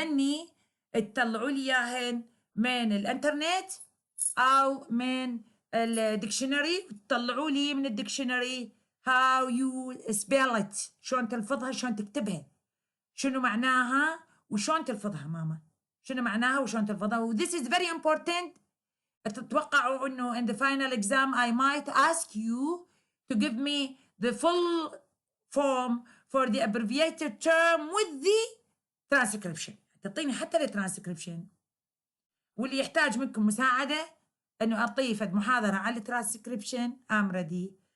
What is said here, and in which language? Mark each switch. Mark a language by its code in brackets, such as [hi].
[ar] ذني تطلعوا لي اياهن من الانترنت او من الدكشنري، تطلعوا لي من الدكشنري [en] how you spell it، [ar] شلون تلفظها، شلون تكتبها، شنو معناها وشلون تلفظها. ماما شنو معناها وشلون تلفظها. [en] و this is very important. [ar] تتوقعوا انه [en] in the final exam I might ask you to give me the full form for the abbreviated term with the transcription. [ar] تعطيني حتى الترانسكريبشن. واللي يحتاج منكم مساعدة انه اعطيه فد محاضرة على الترانسكريبشن [en] I'm ready.